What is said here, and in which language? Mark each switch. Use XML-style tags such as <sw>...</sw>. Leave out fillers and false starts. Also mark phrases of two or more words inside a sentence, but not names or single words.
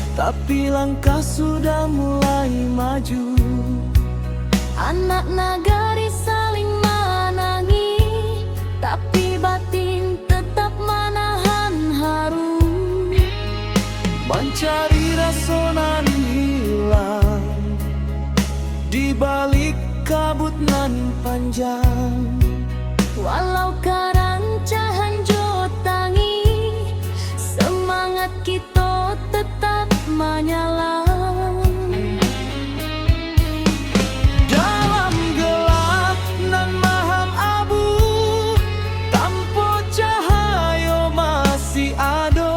<id>tapi langkah sudah mulai maju. Anak nagari saling menangi, tapi batin tetap menahan haru.</id> <min>Mencari rasa nan hilang di balik kabut nan panjang. Walau karancahan jo tangi,</min> <id>semangat kita tetap menyala.</id> <min>Dalam gelap nan maham abu, tanpa cahaya masih ada.</min>